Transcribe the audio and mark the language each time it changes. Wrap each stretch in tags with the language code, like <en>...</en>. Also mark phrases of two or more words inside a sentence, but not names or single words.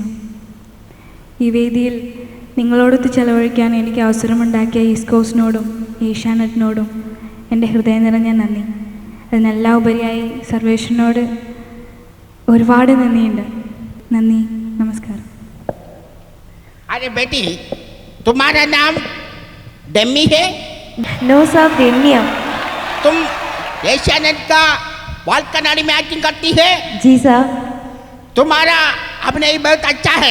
<ml>ഈ വേദിയിൽ നിങ്ങളോടൊത്ത് ചെലവഴിക്കാൻ എനിക്ക് അവസരമുണ്ടാക്കിയ ഈസ്റ്റ് കോസ്റ്റിനോടും ഏഷ്യാനെറ്റിനോടും എൻ്റെ ഹൃദയം നിറഞ്ഞ നന്ദി. അതിനെല്ലാം ഉപരിയായി സർവേശ്വരനോട് ഒരുപാട് നന്ദിയുണ്ട്. നന്ദി, നമസ്കാരം.</ml> <hi>अरे बेटी, तुम्हारा नाम डेमी है? नो साहब, डेमिया. तुम एशियानेट का बाल कनाडी में एक्टिंग करती है? जी साहब. तुम्हारा अभिनय बहुत अच्छा है.</hi>